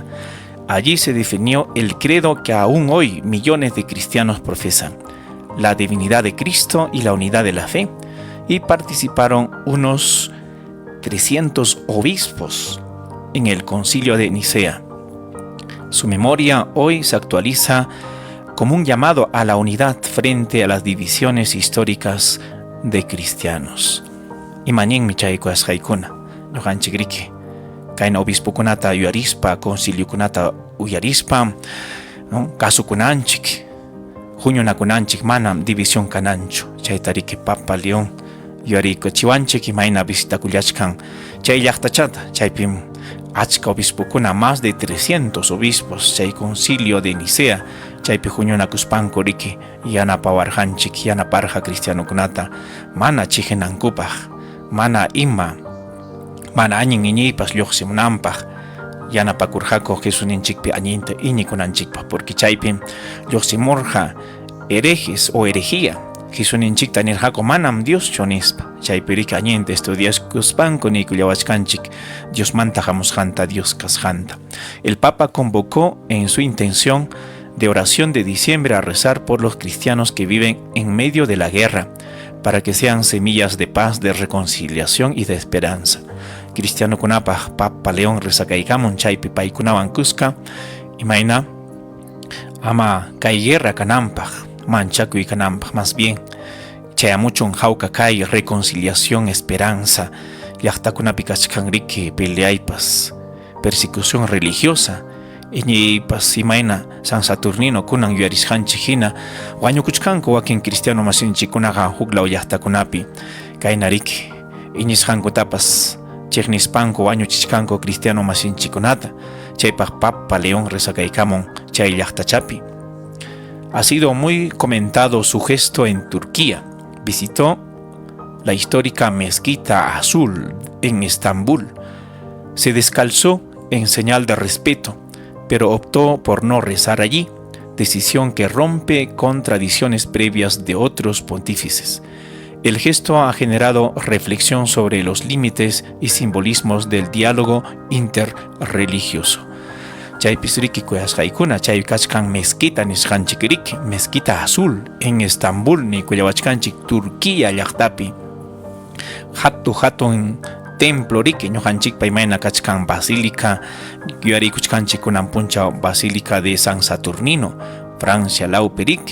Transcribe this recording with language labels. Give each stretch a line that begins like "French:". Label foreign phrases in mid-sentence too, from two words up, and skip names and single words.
Spanish: Allí se definió el credo que aún hoy millones de cristianos profesan: la divinidad de Cristo y la unidad de la fe. Y participaron unos 300 obispos en el Concilio de Nicea. Su memoria hoy se actualiza como un llamado a la unidad frente a las divisiones históricas de cristianos.
Quechua: Imañen michayku asqaykuna, ñuqanchik riki kayna obispo kunata yuarispa, concilio kunata uyarispa, kasukunanchik, huñunakunanchik manam división kananchu. Chayta riki Papa León yuariykuchiwanchik imayna visitakullachkan chay llaqtachata. Chaypim achka obispokuna,
Spanish: más de 300 obispos chay Concilio de Nicea.
Quechua: Chaypi huñunakuspanku riki yanapawarqanchik, yanaparqa cristianokunata mana chiqninankupaq, mana añin iñiypas lluqsimunanpaq yanapakurqaku Jesusninchikpi añinta iñikunanchikpaq, porque chaypi lluqsimurqa
Spanish: herejes o herejía
Quechua: Jesusninchikta nirqaku manam Dios chonispa. Chaypi riki añinta estudiaskuspanku nikullawachkanchik Diosmanta hamusqanta, Dios kasqanta.
Spanish: El Papa convocó en su intención de oración de diciembre a rezar por los cristianos que viven en medio de la guerra, para que sean semillas de paz, de reconciliación y de esperanza,
Quechua: cristiano kunapa Papa León resakaykamun chaypi paykunawan kuska imayna ama kay guerra kananpaq manchakuy kananpaq, más bien chayamuchun hawka kay reconciliación esperanza llaqtakunapi kachkanriki peleaypas
Spanish: persecución religiosa
Quechua: iñiypas imayna San Saturnino kunan yuyarisqanchik hina wañukuchkanku wakin cristiano masinchikkunaqa huk law llaqtakunapi kaynariki iñisqankutapas chiqnispanku wañuchishkanku cristiano masinchikkunata chaypaq Papa León resakaykamun chay llaqtachapi.
Spanish: Ha sido muy comentado su gesto en Turquía. Visitó la histórica Mezquita Azul en Estambul. Se descalzó en señal de respeto, pero optó por no rezar allí, decisión que rompe con tradiciones previas de otros pontífices. El gesto ha generado reflexión sobre los límites y simbolismos del diálogo interreligioso.
Quechua: Chaypis riki kuyasqaykuna chay kachkan mezquita nisqanchik riki, Mezquita Azul en Estambul ni kuyawachkanchik Turquía llaqtapi. Hatun templo riki ñuqanchikpa imayna kachkan basílica yuyarikuchkanchik kunan puncha Basílica de San Saturnino Francia lawpi riki.